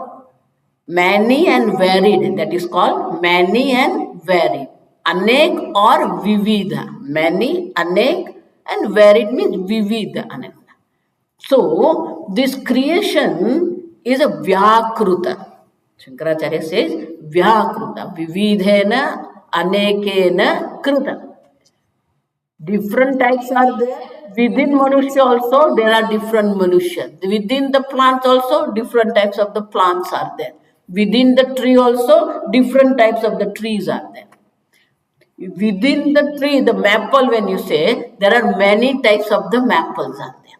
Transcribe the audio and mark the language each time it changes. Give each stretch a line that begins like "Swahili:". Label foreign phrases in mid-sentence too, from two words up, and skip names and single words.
English: Many and varied. That is called many and varied.
Sanskrit: Anek or vividha.
English: Many, anek and varied means vividha. So, this creation is a vyakruta. Shankaracharya says vyakruta.
Sanskrit: Vividhena anekena kruta.
English: Different types are there. Within Manusya also, there are different Manusya. Within the plants also, different types of the plants are there. Within the tree also, different types of the trees are there. Within the tree, the maple, when you say, there are many types of the maples are there.